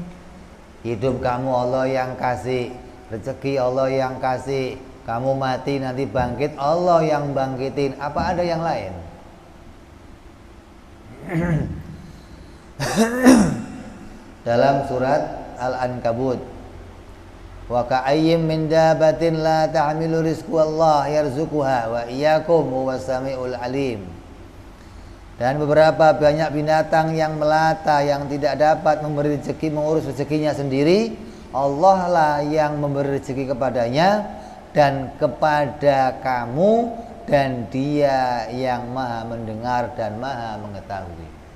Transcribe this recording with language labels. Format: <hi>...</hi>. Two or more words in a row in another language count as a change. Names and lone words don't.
<id>Hidup kamu Allah yang kasih, rezeki Allah yang kasih, kamu mati nanti bangkit Allah yang bangkitin. Apa ada yang lain? Dalam surat Al-Ankabut,</id> <ar>وكأين من دابة لا تحمل رزقها الله يرزقها وإياكم هو السميع العليم.</ar> <id>Dan beberapa banyak binatang yang melata yang tidak dapat memberi rezeki, mengurus rezekinya sendiri, Allah lah yang memberi rezeki kepadanya dan kepada kamu, dan Dia yang maha mendengar dan maha mengetahui.</id>